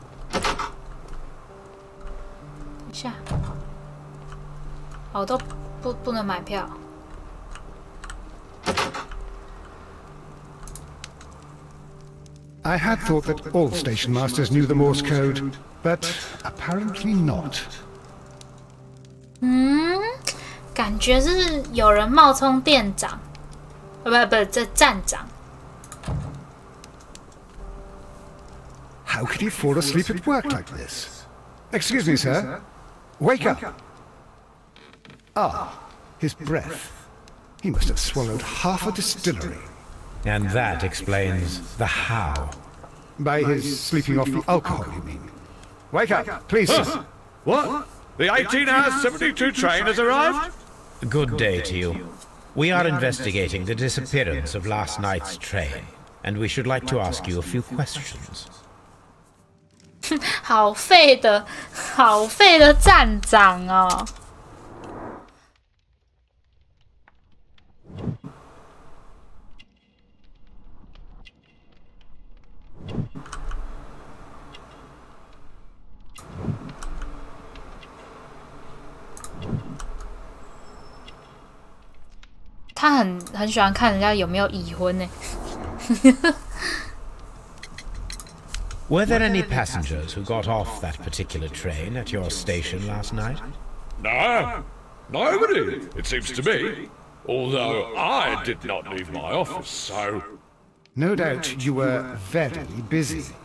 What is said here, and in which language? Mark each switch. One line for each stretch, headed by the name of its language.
Chinese: 等一下，我都不能买票。
English: I had thought that all station masters knew the Morse code, but apparently not.
Chinese: 感觉是有人冒充店长，不，这站长。
English: How could he fall asleep at work like this? Excuse me, sir. Wake up! Ah, his breath. He must have swallowed half a distillery. And that explains the how. By his sleeping off the alcohol, you mean? Wake up, please, sir. What? The 18-hour-72 train has arrived? Good day to you. We are investigating the disappearance of last night's train, and we should like to ask you a few questions.
Chinese: 好废的站长哦！他很喜欢看人家有没有已婚呢。
English: Were there any passengers who got off that particular train at your station last night? No, nobody, it seems to me. Although I did not leave my office, so... No doubt you were very busy.